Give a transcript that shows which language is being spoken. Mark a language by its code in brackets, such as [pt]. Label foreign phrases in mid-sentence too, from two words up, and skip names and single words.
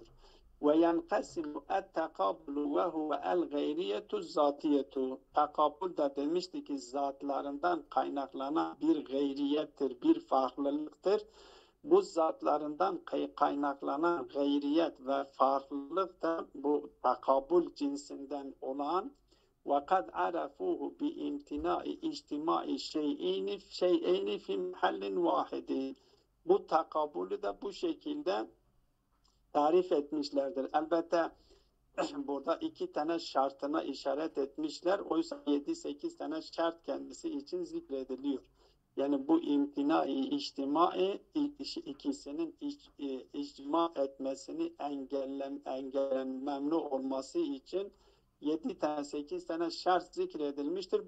[ar] وينقسم التقابل وهو الغيرية الذاتية. [tr] Tekabül de demişti ki zatlarından kaynaklanan bir gayriyettir, bir farklılıktır. Bu zatlarından kaynaklanan gayriyet ve farklılık da bu tekabül cinsinden olan [ar] وَقَدْ عَرَفُوهُ بِاِمْتِنَاءِ اِجْتِمَاءِ شَيْئَيْنِ فِي مَحَلٍ وَاحِدٍ. [tr] Bu takabülü de bu şekilde tarif etmişlerdir. Elbette burada 2 tane şartına işaret etmişler. Oysa 7-8 tane şart kendisi için zikrediliyor. Yani bu imtina-i içtimai ikisinin icma etmesini memnun olması için 7 tane 8 tane şart zikredilmiştir.